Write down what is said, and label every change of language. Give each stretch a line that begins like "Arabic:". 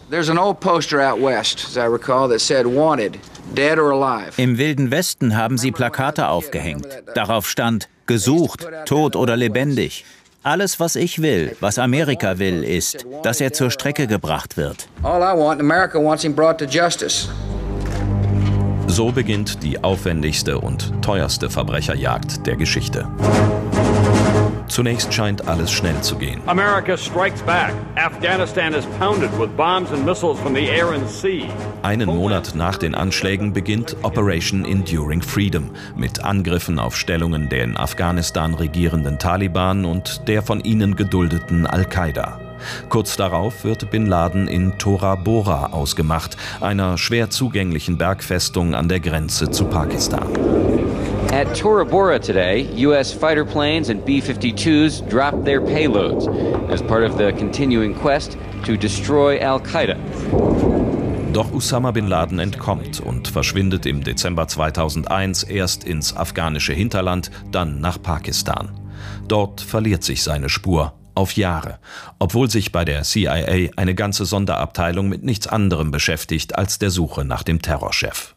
English: There's an old poster out west, as I recall, that said wanted, dead or alive.
German: Im Wilden Westen haben sie Plakate aufgehängt. Darauf stand gesucht, tot oder lebendig. Alles, was ich will, was Amerika will, ist, dass er zur Strecke gebracht wird.
English: All I want, America wants him brought to justice.
German: So beginnt die aufwendigste und teuerste Verbrecherjagd der Geschichte. Zunächst scheint alles schnell zu gehen.
English: America strikes back. Afghanistan is pounded with bombs and missiles from the air and sea.
German: Einen Monat nach den Anschlägen beginnt Operation Enduring Freedom mit Angriffen auf Stellungen der in Afghanistan regierenden Taliban und der von ihnen geduldeten Al-Qaida. Kurz darauf wird Bin Laden in Tora Bora ausgemacht, einer schwer zugänglichen Bergfestung an der Grenze zu Pakistan.
English: At Tora Bora today, US fighter planes and B-52s dropped their payloads as part of the continuing quest to destroy Al-Qaida.
German: Doch Osama bin Laden entkommt und verschwindet im Dezember 2001 erst ins afghanische Hinterland, dann nach Pakistan. Dort verliert sich seine Spur auf Jahre, obwohl sich bei der CIA eine ganze Sonderabteilung mit nichts anderem beschäftigt als der Suche nach dem Terrorchef.